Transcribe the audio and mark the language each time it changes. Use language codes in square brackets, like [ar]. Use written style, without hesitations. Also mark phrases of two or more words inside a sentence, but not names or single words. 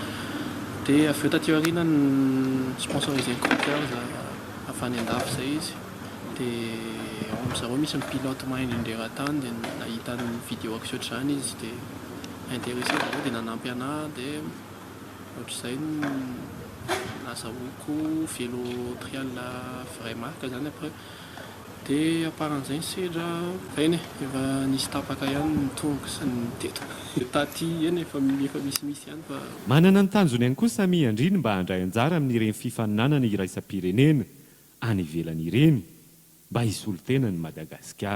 [mg] Dia avy eo taty aoriana ny [fr] sponsorisé coureurs [mg] avany andafy izay izy. Dia ao amin'izareo misy ny pilote mahay indrindra tany, dia nahita ny vidéo sy ohatr'izany izy dia intéressé zareo dia nanampy anahy, dia ohatr'izay nazahoako [fr] vélo trial vrai marque [mg] zany après. Dia aparan'izay ny sedra ireny efa nisy tapaka ihany ny tongoka sy ny teto. Taty eny efa misimisy ihany fa. Manana ny tanjony ihany koa Samy Andry mba handray anjara amin'ireny fifaninanana iraisam-pirenena any ivelany ireny mba hisolo tena ny Madagasikara.